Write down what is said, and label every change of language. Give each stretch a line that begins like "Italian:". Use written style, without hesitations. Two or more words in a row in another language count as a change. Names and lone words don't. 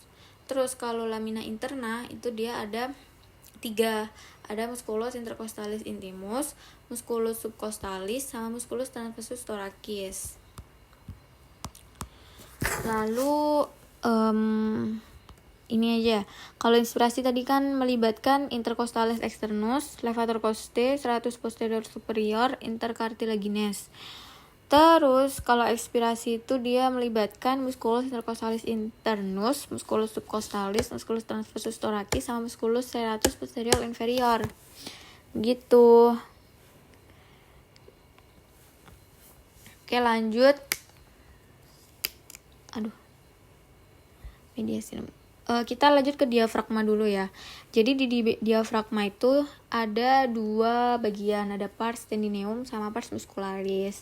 Indonesian: Terus kalau lamina interna itu dia ada 3, ada
Latin: musculus intercostalis intimus, musculus subcostalis,
Indonesian: sama
Latin: musculus transversus thoracis.
Indonesian: Lalu ini aja. Kalau inspirasi tadi kan melibatkan
Latin: intercostalis externus, levator costae, serratus posterior superior, intercartilagines.
Indonesian: Terus kalau ekspirasi itu dia melibatkan
Latin: musculus intercostalis internus, musculus subcostalis, musculus transversus thoracis,
Indonesian: sama
Latin: musculus serratus posterior inferior.
Indonesian: Gitu. Oke, lanjut. Mediastinum. Kita lanjut ke diafragma dulu ya. Jadi di diafragma itu ada 2 bagian, ada
Latin: pars tendineum
Indonesian: sama
Latin: pars muscularis.